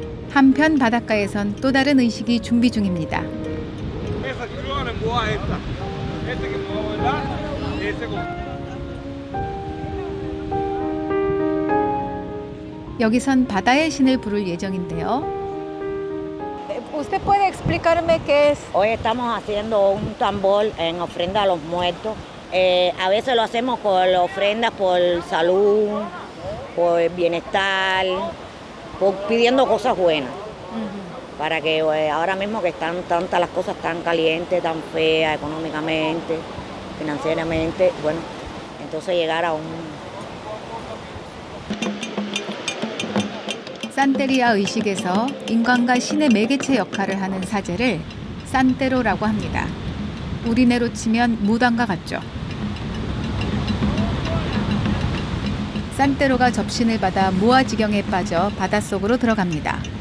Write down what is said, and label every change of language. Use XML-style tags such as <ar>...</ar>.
<ko>한편 바닷가에선 또 다른 의식이 준비 중입니다. 여기선 바다의 신을 부를 예정인데요.</ko> <es>¿Usted puede explicarme qué es? Hoy estamos haciendo un tambor en ofrenda a los muertos. A veces lo hacemos por ofrendas por salud, por bienestar, pidiendo cosas buenas. Para que ahora mismo que están tantas las cosas tan calientes, tan feas económicamente, financieramente, bueno, entonces llegar a un...</es> <ko>산테리아 의식에서 인간과 신의 매개체 역할을 하는 사제를 산테로라고 합니다. 우리네로 치면 무당과 같죠. 산테로가 접신을 받아 무아지경에 빠져 바닷속으로 들어갑니다.</ko>